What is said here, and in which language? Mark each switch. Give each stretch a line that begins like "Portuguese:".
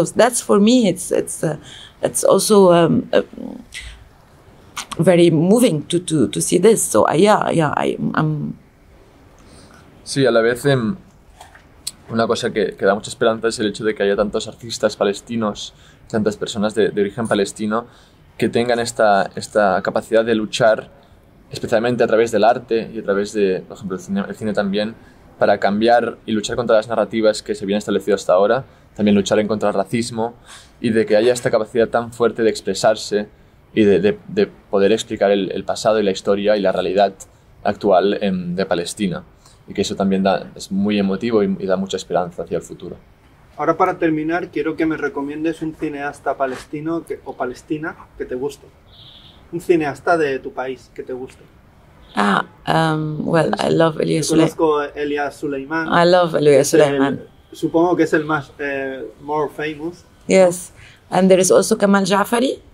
English: So that's, for me, it's also very moving to see this. So I'm.
Spanish: Sí, a la vez una cosa que da mucha esperanza es el hecho de que haya tantos artistas palestinos, tantas personas de origen palestino, que tengan esta capacidad de luchar, especialmente a través del arte y a través de, por ejemplo, el cine también, para cambiar y luchar contra las narrativas que se habían establecido hasta ahora, también luchar en contra del racismo, y de que haya esta capacidad tan fuerte de expresarse y de poder explicar el pasado y la historia y la realidad actual de Palestina. Y que eso también es muy emotivo y da mucha esperanza hacia el futuro. Ahora, para terminar, quiero que me recomiendes un cineasta palestino o palestina que te guste. Un cineasta de tu país que te guste.
English: Well, I love Elias Suleiman.
Spanish: Conozco a Elias Suleiman.
English: I love Elias Suleiman.
Spanish: supongo que es el más
English: more famous. Yes, and there is also Kamal Jafari,